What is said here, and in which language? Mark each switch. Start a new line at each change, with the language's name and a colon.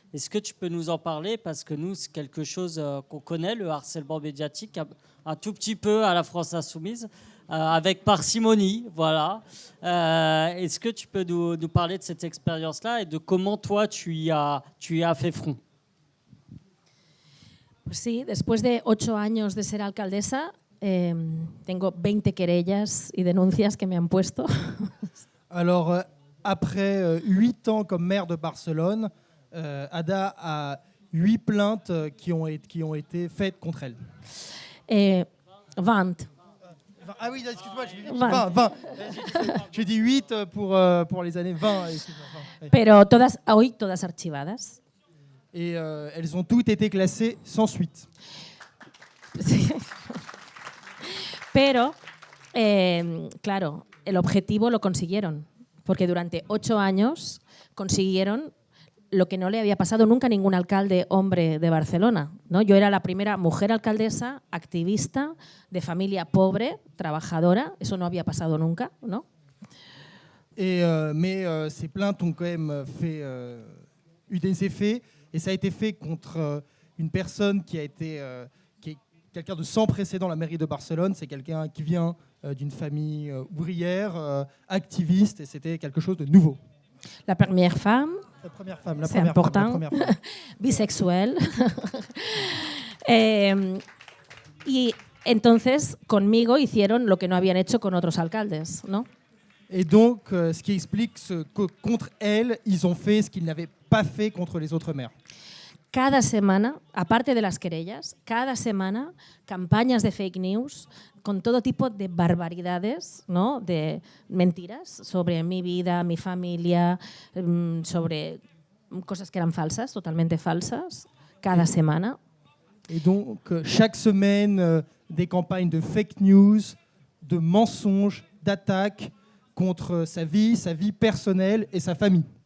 French: Est-ce que tu peux nous en parler? Parce que nous, c'est quelque chose qu'on connaît, le harcèlement médiatique, un tout petit peu à la France insoumise, avec parcimonie, voilà. Est-ce que tu peux nous parler de cette expérience-là et de comment toi, tu y as fait front?
Spanish: Pues sí, después de 8 años de ser alcaldesa, tengo 20 querellas y denuncias que me han puesto.
French: Alors, après 8 ans comme maire de Barcelone, Ada a 8 plaintes qui ont été faites contre elle.
Spanish: 20.
French: Ah oui, excuse-moi, j'ai dit 20. 20. J'ai dit 8 pour les années 20. Oui.
Spanish: Pero hoy todas archivadas.
French: Et elles ont toutes été classées sans suite.
Spanish: Sí. Pero, claro, el objetivo lo consiguieron, porque durante 8 años consiguieron lo que no le había pasado nunca a ningún alcalde hombre de Barcelona, ¿no? Yo era la primera mujer alcaldesa, activista, de familia pobre, trabajadora, eso no había pasado nunca, ¿no?
French: Mais ces plaintes ont quand même eu des effets, et ça a été fait contre une personne qui est quelqu'un de sans précédent à la mairie de Barcelone. C'est quelqu'un qui vient d'une famille ouvrière, activiste, et c'était quelque chose de nouveau. La première femme, c'est important, bisexuel.
Spanish: Y entonces conmigo hicieron lo que no habían hecho con otros alcaldes, ¿no?
French: Et donc, ce qui explique que contre elle, ils ont fait ce qu'ils n'avaient pas fait contre les autres maires.
Spanish: Cada semana, aparte de las querellas, cada semana campañas de fake news con todo tipo de barbaridades, ¿no? De mentiras sobre mi vida, mi familia, sobre cosas que eran falsas, totalmente falsas, cada semana.
French: Et donc, chaque semaine, des campagnes de fake news, de mensonges, d'attaques contre sa vie personnelle et sa famille.